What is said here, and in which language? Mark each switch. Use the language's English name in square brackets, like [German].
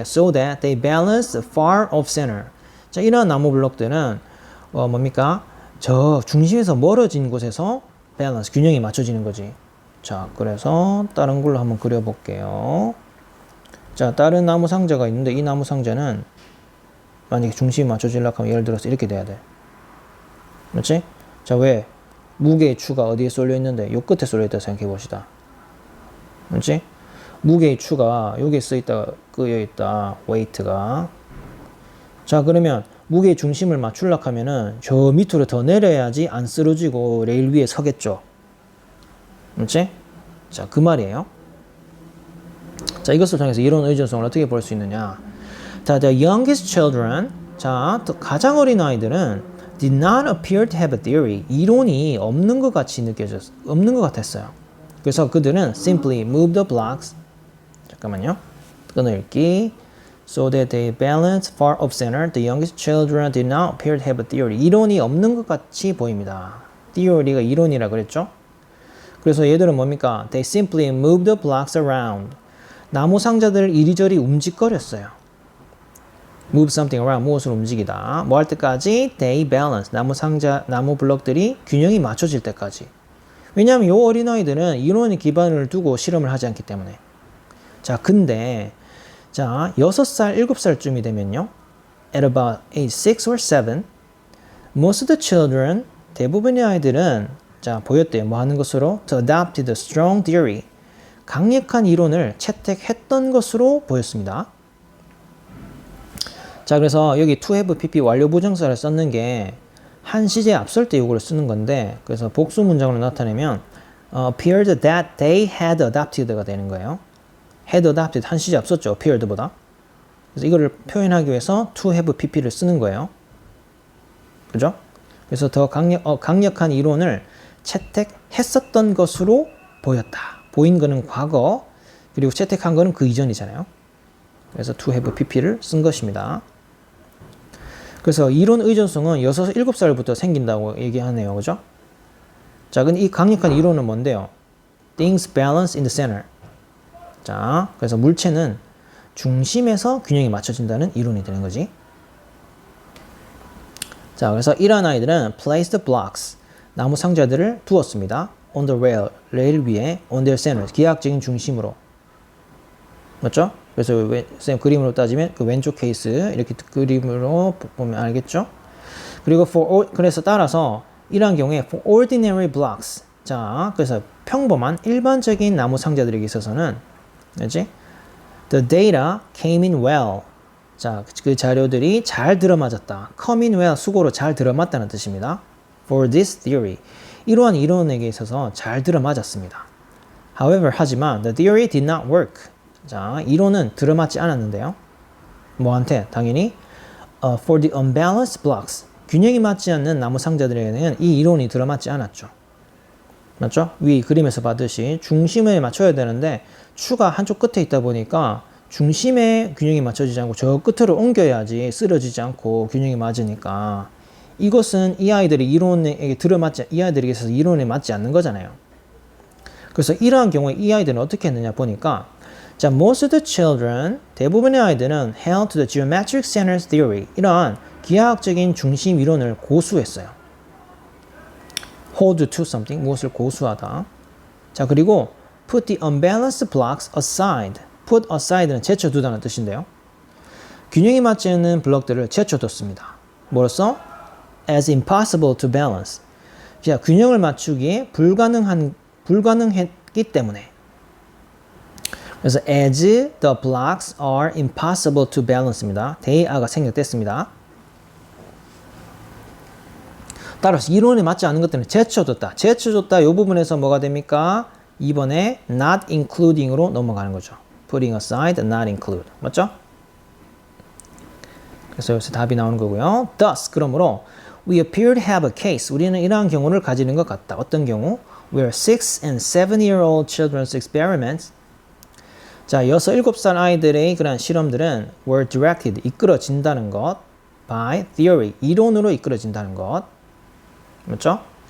[English] So that they balance far off center. [Korean] 자, 이러한 나무 블록들은 뭡니까? 저 중심에서 멀어진 곳에서 balance, 균형이 맞춰지는 거지. 자, 그래서 다른 걸로 한번 그려볼게요. 자, 다른 나무 상자가 있는데 이 나무 상자는 만약에 중심이 맞춰지려고 하면 예를 들어서 이렇게 돼야 돼. 그렇지? 자, 왜? 무게의 추가 어디에 쏠려 있는데 요 끝에 쏠려 있다 생각해 봅시다. 그렇지? 무게의 추가 여기에 끄여 있다. 웨이트가. 자, 그러면 무게의 중심을 맞추려고 하면은 저 밑으로 더 내려야지 안 쓰러지고 레일 위에 서겠죠. 그렇지? 자, 그 말이에요. 자, 이것을 통해서 이론 의존성을 어떻게 볼 수 있느냐? [English] 자, the youngest children, 자, [Korean] 가장 어린 아이들은 [English] did not appear to have a theory. [Korean] 이론이 없는 것 같았어요. 그래서 그들은 [English] simply moved the blocks. [Korean] 잠깐만요. 끊어읽기. [English] So that they balanced far off center. The youngest children did not appear to have a theory. [Korean] 이론이 없는 것 같이 보입니다. theory가 이론이라 그랬죠? 그래서 얘들은 뭡니까? [English] They simply moved the blocks around. [Korean] 나무 상자들을 이리저리 움직거렸어요. [English] move something around, [Korean] 무엇을 움직이다. 뭐 할 때까지? [English] They balance, [Korean] 나무 블럭들이 균형이 맞춰질 때까지. 왜냐하면 이 어린아이들은 이론의 기반을 두고 실험을 하지 않기 때문에. 자, 근데 자, 6살, 7살쯤이 되면요. [English] At about age 6 or 7, most of the children, [Korean] 대부분의 아이들은 자, 보였대요. 뭐 하는 것으로? [English] To adopt the strong theory. [Korean] 강력한 이론을 채택했던 것으로 보였습니다. 자, 그래서 여기 to have pp 완료 부정사를 썼는 게 한 시제 앞설 때 이거를 쓰는 건데, 그래서 복수 문장으로 나타내면 [English] appeared that they had adopted [Korean] 가 되는 거예요. had adopted 한 시제 앞섰죠. appeared보다. 그래서 이거를 표현하기 위해서 to have pp를 쓰는 거예요. 그죠? 그래서 더 강력한 이론을 채택했었던 것으로 보였다. 보인 거는 과거, 그리고 채택한 거는 그 이전이잖아요. 그래서 to have pp를 쓴 것입니다. 그래서 이론 의존성은 6, 7살부터 생긴다고 얘기하네요. 그죠? 자, 근데 이 강력한 이론은 뭔데요? [English] Things balance in the center. [Korean] 자, 그래서 물체는 중심에서 균형이 맞춰진다는 이론이 되는 거지. 자, 그래서 이러한 아이들은 [English] place the blocks, [Korean] 나무 상자들을 두었습니다. [English] on the rail, 레일 위에, on their center, [Korean] 기하학적인 중심으로. 맞죠? 그래서 쌤 그림으로 따지면 그 왼쪽 케이스 이렇게 그림으로 보면 알겠죠? 그리고 그래서 따라서 이러한 경우에 [English] for ordinary blocks, [Korean] 자, 그래서 평범한 일반적인 나무 상자들에게 있어서는 그렇지? [English] The data came in well. [Korean] 자, 그 자료들이 잘 들어맞았다. [English] come in well, [Korean] 수고로 잘 들어맞다는 뜻입니다. [English] for this theory. [Korean] 이러한 이론에게 있어서 잘 들어맞았습니다. [English] However, 하지만 the theory did not work. [Korean] 자, 이론은 들어맞지 않았는데요. 뭐한테? [English] 당연히 for the unbalanced blocks. [Korean] 균형이 맞지 않는 나무 상자들에게는 이 이론이 들어맞지 않았죠. 맞죠? 위 그림에서 봤듯이 중심에 맞춰야 되는데 추가 한쪽 끝에 있다 보니까 중심에 균형이 맞춰지지 않고 저 끝으로 옮겨야지 쓰러지지 않고 균형이 맞으니까 이것은 이 아이들이 이론에 들어맞지, 이 아이들에게 있어서 이론에 맞지 않는 거잖아요. 그래서 이러한 경우에 이 아이들은 어떻게 했느냐 보니까 자, [English] most of the children, [Korean] 대부분의 아이들은 [English] held to the geometric centers theory, [Korean] 이러한 기하학적인 중심 이론을 고수했어요. [English] hold to something, [Korean] 무엇을 고수하다. [English] 자, 그리고 put the unbalanced blocks aside. [Korean] put aside는 제쳐두다는 뜻인데요. 균형이 맞지 않는 블록들을 제쳐뒀습니다. 뭐로써? [English] as impossible to balance. [Korean] 자, 균형을 맞추기에 불가능했기 때문에. [English] 그래서 as the blocks are impossible to balance입니다. [Korean] they are가 생략됐습니다. 따라서 이론에 맞지 않는 것들은 제쳐줬다. 제쳐줬다. 이 부분에서 뭐가 됩니까? 2번에 not including으로 넘어가는 거죠. [English] putting aside, not include. 맞죠? [Korean] 그래서 여기서 답이 나오는 거고요. [English] Thus, 그러므로 we appear to have a case. [Korean] 우리는 이러한 경우를 가지는 것 같다. 어떤 경우? [English] Where 6 and 7-year-old children's experiments [Korean] 자, 6, 7살 아이들의 그런 실험들은 [English] were directed, [Korean] 이끌어진다는 것 [English] by theory, [Korean] 이론으로 이끌어진다는 것. 맞죠?